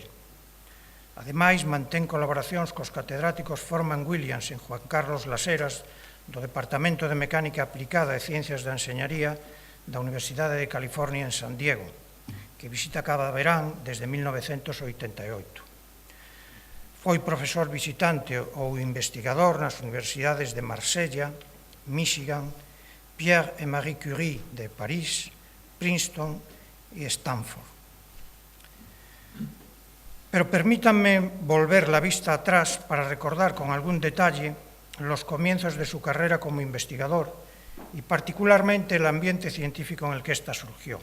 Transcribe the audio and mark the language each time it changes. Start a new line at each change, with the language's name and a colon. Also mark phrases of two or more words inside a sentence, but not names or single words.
Galician: Ademais, mantén colaboracións cos catedráticos Forman Williams e Juan Carlos Las Heras do Departamento de Mecánica Aplicada e Ciencias da Enxeñaría da Universidade de California en San Diego, que visita cada verán desde 1988. Foi profesor visitante ou investigador nas universidades de Marsella,
Spanish: Michigan, Pierre et Marie Curie de París, Princeton y Stanford. Pero permítanme volver la vista atrás para recordar con algún detalle los comienzos de su carrera como investigador y particularmente el ambiente científico en el que ésta surgió.